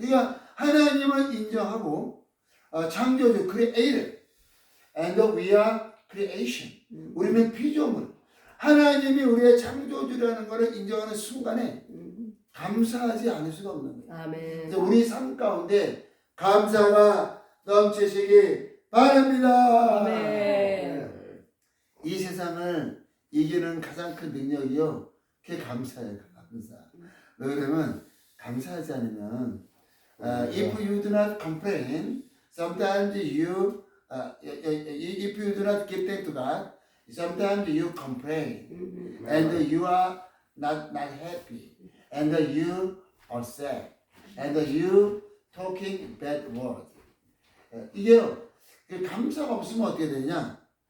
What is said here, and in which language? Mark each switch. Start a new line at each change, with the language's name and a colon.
Korean: 그러니까 하나님을 인정하고 창조주
English: created and we are creation.
Korean: 우리는 피조물. 하나님이 우리의 창조주라는 것을 인정하는 순간에 감사하지 않을 수가 없는 거예요. 아멘. 그래서 우리 삶 가운데 감사가 넘치시기 바랍니다. 아멘. 이 세상을 이기는 가장 큰 능력이요. 그게 감사예요. 감사. 왜 그러면 감사하지 않으면
English: if you do not complain, sometimes you if you do not give thanks to God, sometimes you complain and you are not happy and you are sad and you talking bad word.
Korean: 이게요. 감사가 없으면 어떻게 되냐?